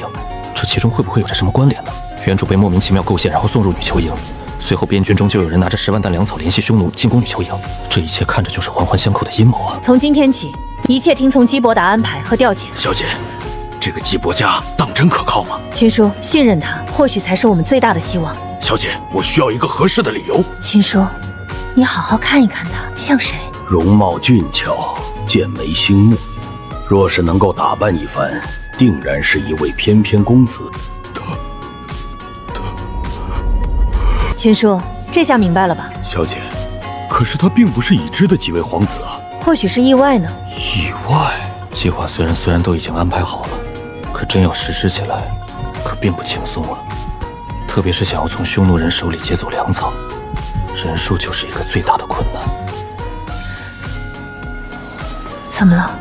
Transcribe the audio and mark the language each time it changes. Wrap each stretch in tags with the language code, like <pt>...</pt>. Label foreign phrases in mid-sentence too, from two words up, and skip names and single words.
<zh>這其中會不會有着什麼關聯呢？原主被莫名其妙構陷，然後送入女球營，隨後邊軍中就有人拿着10萬擔糧草聯繫匈奴進攻女球營，這一切看着就是環環相扣的陰謀啊！從今天起，一切聽從基伯達安排和調遣。小姐，這個基伯家當真可靠嗎？秦叔，信任他，或許才是我們最大的希望。小姐，我需要一個合適的理由。秦叔，你好好看一看他，像誰？容貌俊俏，剑眉星目，若是能夠打扮一番，定然是一位翩翩公子。秦叔，這下明白了吧？小姐，可是他並不是已知的幾位皇子啊。或許是意外呢。意外？計劃雖然都已經安排好了，可真要實施起來，可並不輕鬆啊。特別是想要從匈奴人手裡劫走糧草，人數就是一個最大的困難。怎麼了？</zh>